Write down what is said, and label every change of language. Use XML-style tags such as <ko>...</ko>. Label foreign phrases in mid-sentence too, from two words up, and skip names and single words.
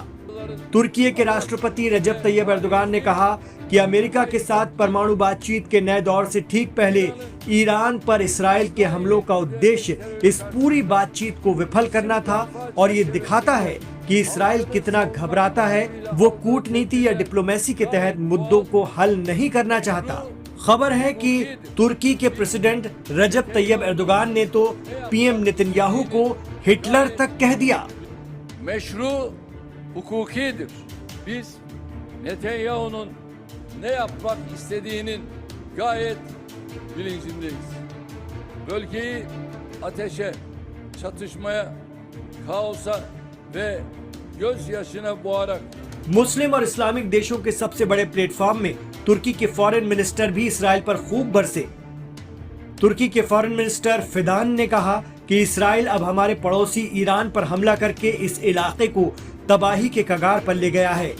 <hi>तुर्की के राष्ट्रपति रजब तैयब एर्दोगान ने कहा कि अमेरिका के साथ परमाणु बातचीत के नए दौर से ठीक पहले ईरान पर इसराइल के हमलों का उद्देश्य इस पूरी बातचीत को विफल करना था और ये दिखाता है कि इसराइल कितना घबराता है। वो कूटनीति या डिप्लोमेसी के तहत मुद्दों को हल नहीं करना चाहता। खबर है कि तुर्की के प्रेसिडेंट रजब तैयब एर्दोगान ने तो PM नेतन्याहू को हिटलर तक कह दिया।</hi> <tr>Meşru hukukidir. Biz Netanyahu'nun ne yapmak istediğinin gayet bilincindeyiz. Bölgeyi ateşe, çatışmaya, kaosa ve gözyaşına boğarak</tr> <hi>मुस्लिम और इस्लामिक देशों के सबसे बड़े प्लेटफॉर्म में तुर्की के फॉरेन मिनिस्टर भी इसराइल पर खूब बरसे। तुर्की के फॉरेन मिनिस्टर फिदान ने कहा कि इसराइल अब हमारे पड़ोसी ईरान पर हमला करके इस इलाके को तबाही के कगार पर ले गया है।</hi>